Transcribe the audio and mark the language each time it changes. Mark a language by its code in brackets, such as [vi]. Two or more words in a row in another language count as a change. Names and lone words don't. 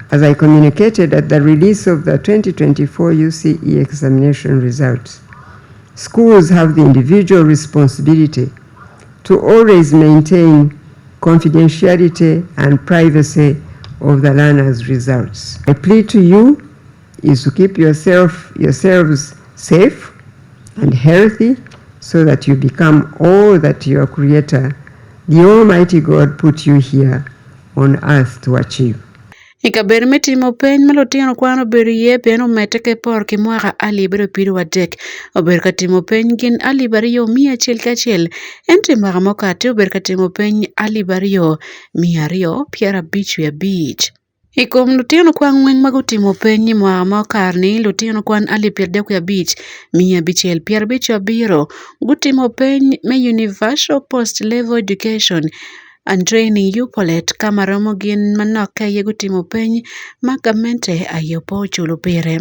[en] As I communicated at the release of the 2024 UCE examination results, schools have the individual responsibility to always maintain confidentiality and privacy of the learners' results. My plea to you is to keep yourselves safe and healthy so that you become all that your Creator, the Almighty God, put you here on earth to achieve. [ach] Ikaber mitimo peny malotino kwano bedo yepe no meteke por ki mwaka ali bedo piru wadek. Ober katimo peny gin ali bariyo 101 enti mwaka mokate ober katimo peny ali bariyo 255. Ikom lutino kwan ng'wen mag utimo peny mwaka mokarni lutino kwan ali 35 157 gutimo peny me Universal Post Level Education and Training UPOLET kama romo gin manok ye gutimo peny magamente ayopo chulo pire.